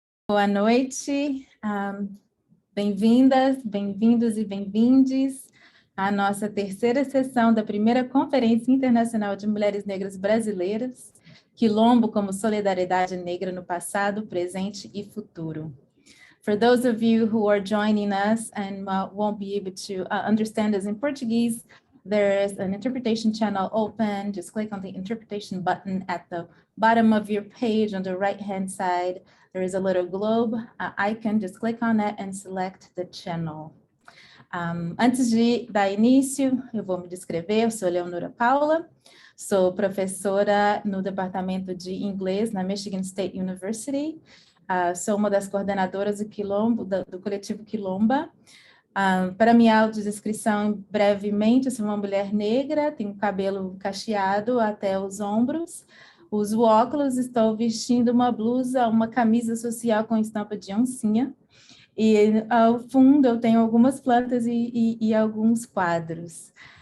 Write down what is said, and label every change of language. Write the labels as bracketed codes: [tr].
[pt] Boa noite, bem-vindas, bem-vindos e bem-vindes à nossa terceira sessão da primeira Conferência Internacional de Mulheres Negras Brasileiras, Quilombo como Solidariedade Negra no Passado, Presente e Futuro. [en] For those of you who are joining us and won't be able to understand us in Portuguese, there's an interpretation channel open. Just click on the interpretation button at the bottom of your page on the right-hand side. There is a little globe icon, just click on that and select the channel. [pt] Antes de dar início, eu vou me descrever, eu sou Leonora Paula, sou professora no Departamento de Inglês na Michigan State University, sou uma das coordenadoras do Quilombo, do coletivo Quilomba. Para minha autodescrição, brevemente, eu sou uma mulher negra, tenho cabelo cacheado até os ombros, uso óculos, estou vestindo uma blusa, uma camisa social com estampa de oncinha, e ao fundo eu tenho algumas plantas e alguns quadros.